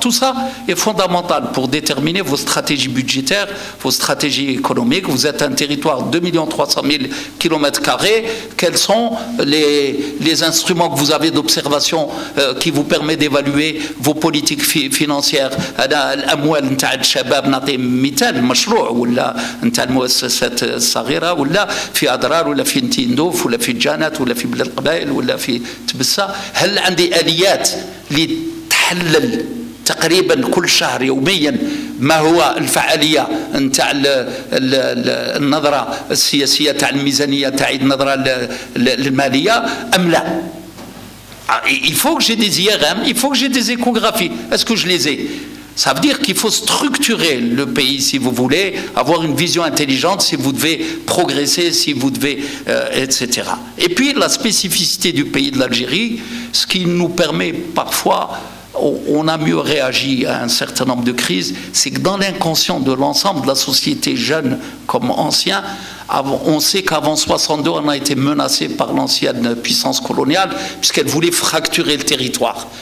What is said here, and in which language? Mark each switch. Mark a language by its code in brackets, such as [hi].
[fr] Tout ça est fondamental pour déterminer vos stratégies budgétaires, vos stratégies économiques. Vous êtes un territoire de 2 300 000 km². Quels sont les instruments que vous avez d'observation qui vous permettent d'évaluer vos politiques financières? [ar] الأموال نتاع الشباب نعطي مثال مشروع ولا نتاع المؤسسات الصغيرة ولا في أضرار ولا في نتيندوف ولا في جانات ولا في بلاد القبائل ولا في تبسة. هل عندي آليات لتحلل تقريبا كل شهر يوميا ما هو الفعالية نتاع النظرة السياسية تاع الميزانية تاع النظرة المالية أم لا؟ [fr] Il faut que j'ai des IRM, il faut que j'ai des échographies. Est-ce que je les ai? Ça veut dire qu'il faut structurer le pays si vous voulez, avoir une vision intelligente, si vous devez progresser, si vous devez, etc. Et puis la spécificité du pays de l'Algérie, ce qui nous permet parfois, on a mieux réagi à un certain nombre de crises, c'est que dans l'inconscient de l'ensemble de la société, jeune comme ancien, on sait qu'avant 62, on a été menacé par l'ancienne puissance coloniale, puisqu'elle voulait fracturer le territoire.